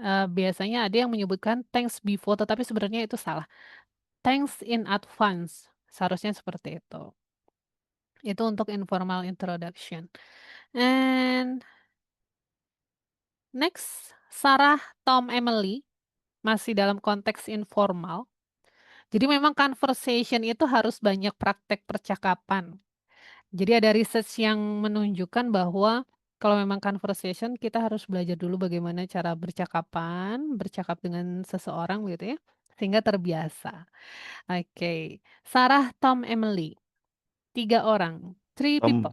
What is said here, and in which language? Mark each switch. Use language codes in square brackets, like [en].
[id] Biasanya ada yang menyebutkan [en] thanks before [id] tetapi sebenarnya itu salah. [en] Thanks in advance. [id] Seharusnya seperti itu. Itu untuk informal introduction. [en] And next, Sarah, Tom, Emily. [id] Masih dalam konteks informal. Jadi memang conversation itu harus banyak praktek percakapan. Jadi ada research yang menunjukkan bahwa kalau memang conversation kita harus belajar dulu bagaimana cara bercakap dengan seseorang gitu ya, sehingga terbiasa. Oke, Sarah, Tom, Emily, 3 orang, [en] 3 people.